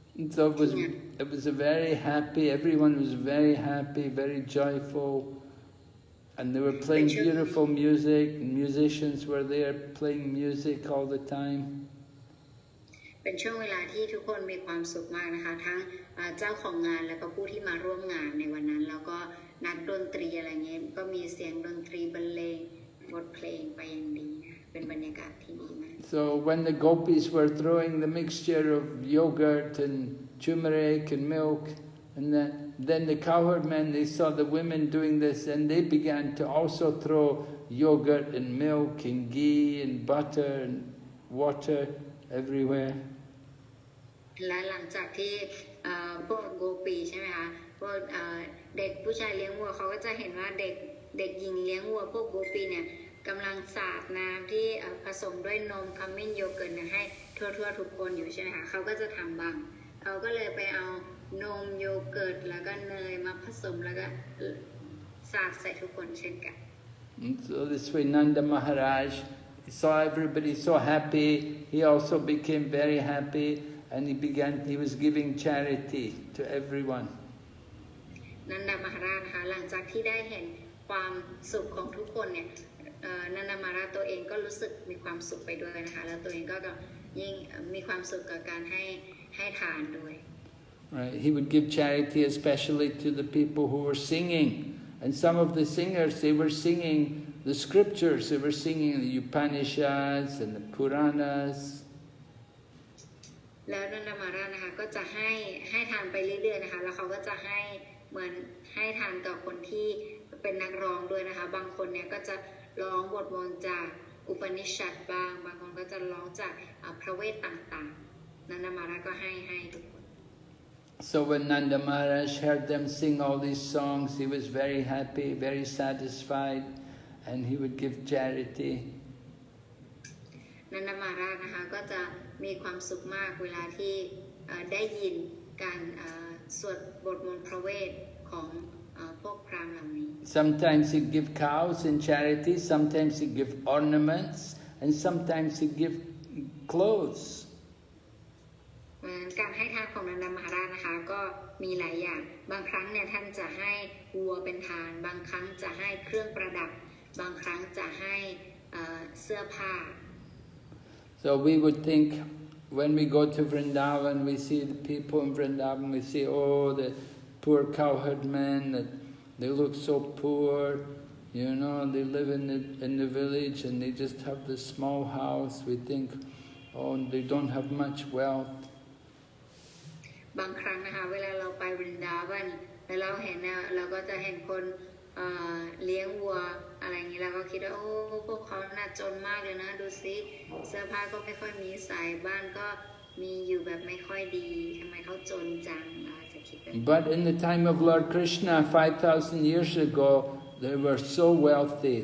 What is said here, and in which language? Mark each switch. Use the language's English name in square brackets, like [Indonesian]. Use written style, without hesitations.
[English] So it was a very happy, everyone was very happy, very joyful, and they were playing beautiful music, and musicians were there playing music all the time. [Thai] เป็นช่วงเวลาที่ทุกคนมีความสุขมากนะคะทั้งเจ้าของงานแล้วก็ผู้ที่มาร่วมงานในวันนั้นแล้วก็นักดนตรีอะไรเงี้ยก็มีเสียงดนตรีบรรเลงบทเพลงไปอย่างดีเป็นบรรยากาศที่ดีมาก [English] So when the gopis were throwing the mixture of yogurt and turmeric and milk, and then the cowherd men, they saw the women doing this, and they began to also throw yogurt and milk and ghee and butter and water everywhere. [Thai] และหลังจากที่พวกโกปีใช่ไหมคะพวกเด็กผู้ชายเลี้ยงวัวเขาก็จะเห็นว่าเด็กหญิงเลี้ยงวัวพวกโกปีเนี่ยกำลังสาดน้ำที่ผสมด้วยนมขมิ้นโยเกิร์ตให้ทั่วทุกคนอยู่ใช่ไหมคะเขาก็จะทำบ้างเขาก็เลยไปเอานมโยเกิร์ตแล้วก็เนยมาผสมแล้วก็สาดใส่ทุกคนเช่นกัน [English] So this way Nanda Maharaj saw everybody so happy, he also became very happy, and he was giving charity to everyone. [Thai] นันดามหาราชนะคะหลังจากที่ได้เห็นความสุขของทุกคนเนี่ยนันดามหาราชตัวเองก็รู้สึกมีความสุขไปด้วยนะคะแล้วตัวเองก็ยิ่งมีความสุขกับการให้ทานด้วย [English] Right, he would give charity especially to the people who were singing, and some of the singers, they were singing the scriptures, they were singing the Upanishads and the Puranas. [Thai] แล้วนันดามหาราชนะคะก็จะให้ทานไปเรื่อยๆนะคะแล้วเขาก็จะให้เหมือนให้ทานกับคนที่เป็นนักร้องด้วยนะคะบางคนเนี่ยก็จะร้องบทมนต์จากอุปนิชัดบ้างบางคนก็จะร้องจากพระเวทต่างๆนันดามหาราชก็ให้ทุกคน [English] So when Nanda Maharaj heard them sing all these songs, he was very happy, very satisfied, and he would give charity. [Thai] นันดามหาราชนะคะก็จะมีความสุขมากเวลาที่ได้ยินการสวดบทมนต์พระเวทของพวกพราหมณ์เหล่านี้ [English] Sometimes he'd give cows in charity, sometimes he'd give ornaments, and sometimes he'd give clothes. [Thai] การให้ทานของนันดามหาราชนะคะก็มีหลายอย่างบางครั้งเนี่ยท่านจะให้วัวเป็นทานบางครั้งจะให้เครื่องประดับบางครั้งจะให้เสื้อผ้า [English] So we would think when we go to Vrindavan, we see the people in Vrindavan, we see, oh, the poor cowherd men, that they look so poor, you know, they live in the village and they just have this small house. We think, oh, they don't have much wealth. [Thai] บางครั้งนะคะเวลาเราไปวรินดาวันแล้วเราเห็นนะเราก็จะเห็นคนเลี้ยงวัวอะไรอย่างนี้เราก็คิดว่าโอ้พวกเขาน่าจนมากเลยนะดูสิเสื้อผ้าก็ไม่ค่อยมีใส่บ้านก็มีอยู่แบบไม่ค่อยดีทำไมเขาจนจังเราจะคิดแบบ [English] But in the time of Lord Krishna 5,000 years ago, they were so wealthy.